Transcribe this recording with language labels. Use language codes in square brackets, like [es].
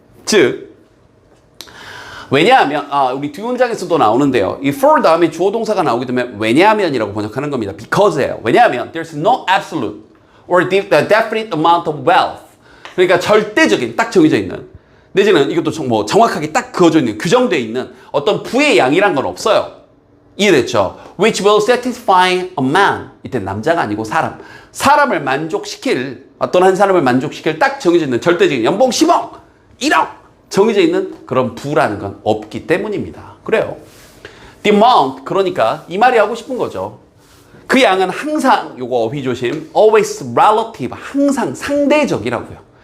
[ko] 즉 왜냐하면 우리 뒷문장에서도 나오는데요. 이 for 다음에 주어 동사가 나오게 되면 왜냐하면이라고 번역하는 겁니다. [en] because예요. [ko] 왜냐하면 [en] there's no absolute or definite amount of wealth. [ko] 그러니까 절대적인 딱 정해져 있는 내지는 이것도 뭐 정확하게 딱 그어져 있는 규정되어 있는 어떤 부의 양이란 건 없어요. 이해됐죠? [en] Which will satisfy a man. [ko] 이때 남자가 아니고 사람을 만족시킬 어떤 한 사람을 만족시킬 딱 정해져 있는 절대적인 연봉 10억 1억 정해져 있는 그런 부라는 건 없기 때문입니다. 그래요. [en] The amount, [ko] 그러니까 이 말이 하고 싶은 거죠. 그 양은 항상, 요거 어휘 조심, [en] always relative, [ko] 항상 상대적이라고요.